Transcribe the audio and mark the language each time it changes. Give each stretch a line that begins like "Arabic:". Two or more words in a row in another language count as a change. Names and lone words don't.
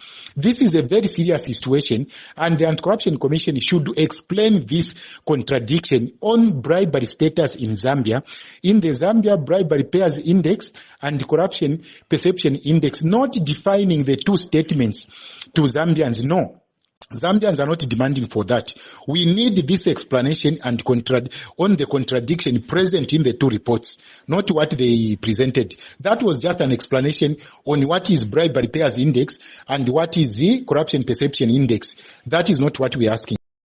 English: This is a very serious situation, and the Anti-Corruption Commission should explain this contradiction on bribery status in Zambia, in the Zambia Bribery Payers Index and the Corruption Perception Index, not defining the two statements to Zambians. No. Zambians are not demanding for that. We need this explanation and on the contradiction present in the two reports, not what they presented. That was just an explanation on what is Bribery Payers Index and what is the Corruption Perception Index. That is not what we are asking.